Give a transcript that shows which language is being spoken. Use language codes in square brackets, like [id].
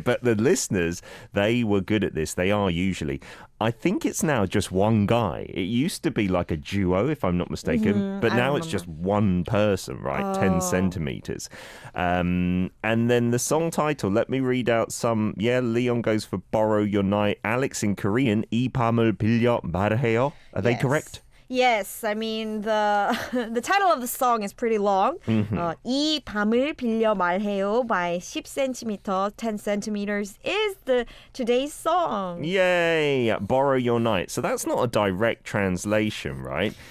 [en] But the listeners, they were good at this. They are usually. I think it's now just one guy. It used to be like a duo, if I'm not mistaken. But I now it's remember. just one person, right? 10 centimeters. And then the song title, let me read out some. Yeah, Leon goes for Borrow Your Night. Alex in Korean, [ko] 이 밤을 빌려 말해요. [en] Are they Yes. correct? Yes, I mean the the title of the song is pretty long. [ko] 이 밤을 빌려 말해요 [en] by 10cm, 10 centimeters is the today's song. Yay! Borrow Your Night. So that's not a direct translation, right?